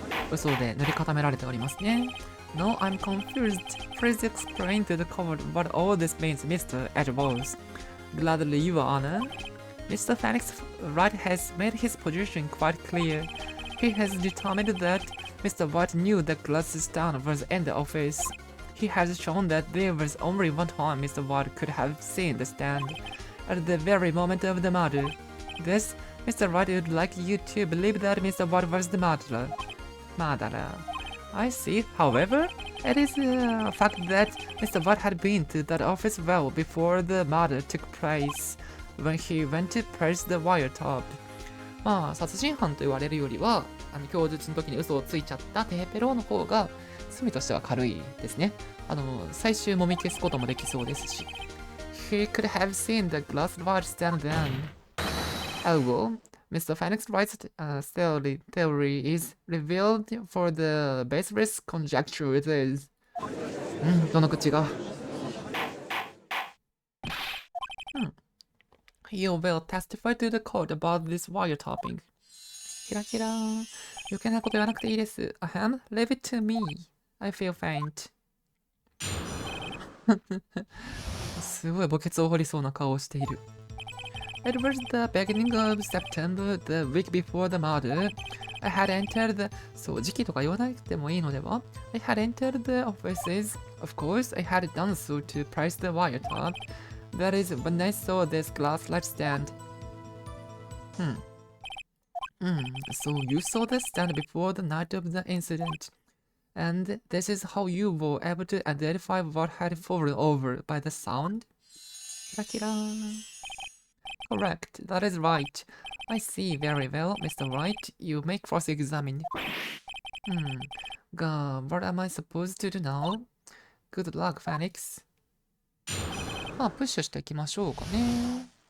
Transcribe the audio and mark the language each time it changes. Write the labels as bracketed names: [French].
[Japanese] 嘘で塗り固められておりますね。 [English] No, I'm confused. Please explain to the court what all this means, Mr. Edwards. Gladly, Your Honor. Mr. Phoenix Wright has made his position quite clear. He has determined that Mr. White knew the glass stand was in the office. He has shown that there was only one time Mr. White could have seen the stand, at the very moment of the murder. Thus, Mr. Wright would like you to believe that Mr. White was the murderer. I see. However, it is a fact that Mr. White had been to that office well before the murder took place, when he went to press the wiretap. [Japanese] まあ、殺人犯と言われるよりは、供述の時に嘘をついちゃったテヘペロの方が罪としては軽いですね。最終もみ消すこともできそうですし。 [English] He could have seen the glass wire stand then. Oh well, Mr. Phoenix Wright's theory is revealed for the baseless conjecture it is. [Japanese] どの口が [English] You will testify to the court about this wiretapping. [Japanese] キラキラ余計なこと言わなくていいです。 [English] Ahem, leave it to me. I feel faint. [Japanese] すごい墓穴を掘りそうな顔をしている。 [English] It was the beginning of September, the week before the murder. I had entered the... [Japanese] そう、時期とか言わなくてもいいのでは? [English] I had entered the offices. Of course, I had done so to price the wiretap. That is when I saw this glass light stand. So you saw the stand before the night of the incident. And this is how you were able to identify what had fallen over by the sound? Correct, that is right. I see very well, Mr. Wright. You may cross-examine. What am I supposed to do now? Good luck, Phoenix. [Japanese] まあ、プッシュしていきましょうかね。